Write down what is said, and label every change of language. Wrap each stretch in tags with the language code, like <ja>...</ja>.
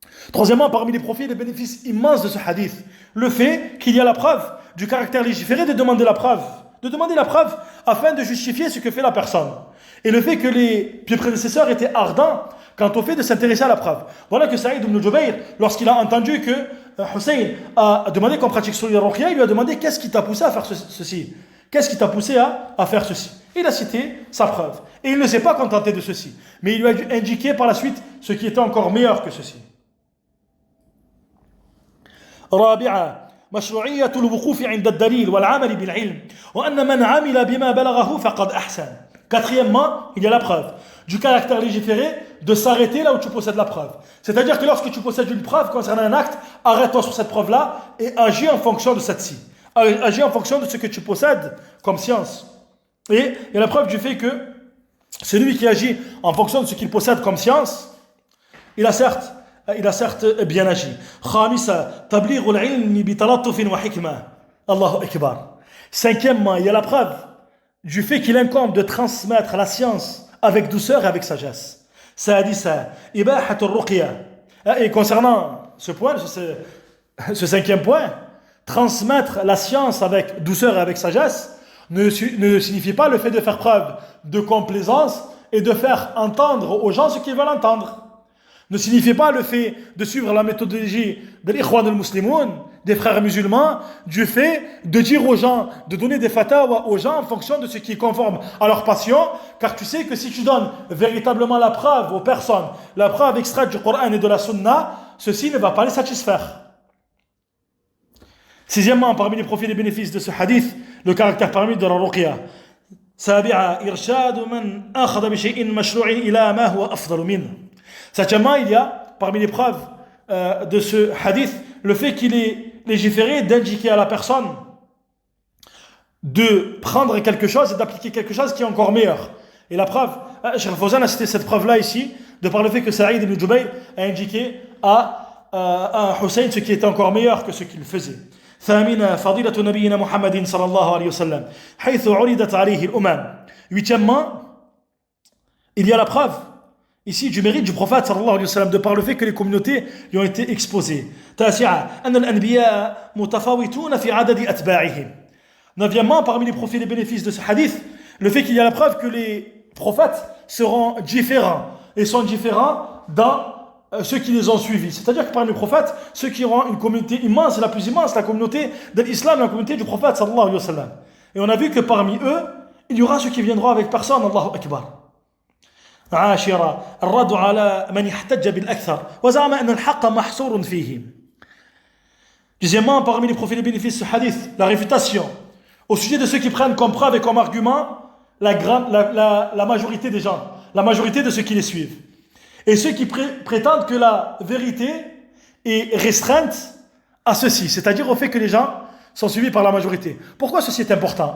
<fr>Troisièmement, parmi les profits et les bénéfices immenses de ce hadith, le fait qu'il y a la preuve du caractère légiféré de demander la preuve afin de justifier ce que fait la personne. Et le fait que les pieux prédécesseurs étaient ardents quant au fait de s'intéresser à la preuve. Voilà que Saïd ibn Jubayr, lorsqu'il a entendu que Hussein a demandé qu'on pratique sur les ruqya, il lui a demandé qu'est-ce qui t'a poussé à faire ceci. Qu'est-ce qui t'a poussé à faire ceci? Il a cité sa preuve. Et il ne s'est pas contenté de ceci. Mais il lui a indiqué par la suite ce qui était encore meilleur que ceci.</fr> <ar>رابعا مشروعية الوقوف عند الدليل والعمل بالعلم وأن من عمل بما بلغه فقد أحسن.</ar> <fr>Quatrièmement, il y a la preuve du caractère légiféré de s'arrêter là où tu possèdes la preuve. C'est-à-dire que lorsque tu possèdes une preuve concernant un acte, arrête-toi sur cette preuve-là et agis en fonction de celle-ci. Agis en fonction de ce que tu possèdes comme science. Et il y a la preuve du fait que celui qui agit en fonction de ce qu'il possède comme science, il a certes bien agi.</fr> <ar>خامسا تبليغ العلم بتلطف وحكمة. الله أكبر.</ar> <fr>Cinquièmement, il y a la preuve du fait qu'il incombe de transmettre la science avec douceur et avec sagesse.</fr> <ar>سادسا إباحة الرقية.</ar> <fr>Et concernant ce point, ce cinquième point, transmettre la science avec douceur et avec sagesse ne signifie pas le fait de faire preuve de complaisance et de faire entendre aux gens ce qu'ils veulent entendre. Ne signifie pas le fait de suivre la méthodologie de l'Ikhwan al-Muslimoun, des frères musulmans, du fait de dire aux gens, de donner des fatwas aux gens en fonction de ce qui est conforme à leur passion, car tu sais que si tu donnes véritablement la preuve aux personnes, la preuve extraite du Coran et de la Sunna, ceci ne va pas les satisfaire. Sixièmement, parmi les profits et les bénéfices de ce hadith, le caractère permis de la ruqya.</fr> <ar>سابعا إرشاد من أخذ بشيء مشروع إلى ما هو أفضل منه.</ar> <fr>Septièmement, il y a parmi les preuves de ce hadith le fait qu'il est légiféré d'indiquer à la personne de prendre quelque chose et d'appliquer quelque chose qui est encore meilleur. Et la preuve, Cheikh Fawzan a cité cette preuve-là ici, de par le fait que Saïd ibn Jubayr a indiqué à Hussein ce qui était encore meilleur que ce qu'il faisait.</fr> <ar>ثامنا فضيلة نبينا محمد صلى الله عليه وسلم حيث عرضت عليه الأمم.</ar> <fr>Huitièmement, il y a la preuve ici du mérite du prophète sallallahu alayhi wa sallam de par le fait que les communautés lui ont été exposées.</fr> <ar>تاسعا أن الأنبياء متفاوتون في عدد أتباعهم.</ar> <fr>Neuvièmement, parmi les profits et les bénéfices de ce hadith, le fait qu'il y a la preuve que les prophètes seront différents et sont différents dans ceux qui les ont suivis. C'est-à-dire que parmi les prophètes, ceux qui auront une communauté immense, la plus immense, la communauté de l'islam, la communauté du prophète sallallahu alayhi wa sallam. Et on a vu que parmi eux, il y aura ceux qui viendront avec personne.</fr> <ar>Allahu Akbar. عاشرا الرد على من يحتج بالأكثر وزعم أن الحق محصور فيه.</ar> <fr>Deuxièmement, parmi les profits et les bénéfices de ce hadith, la réfutation au sujet de ceux qui prennent comme preuve et comme argument la majorité des gens, la majorité de ceux qui les suivent. Et ceux qui prétendent que la vérité est restreinte à ceci, c'est-à-dire au fait que les gens sont suivis par la majorité. Pourquoi ceci est important?</fr>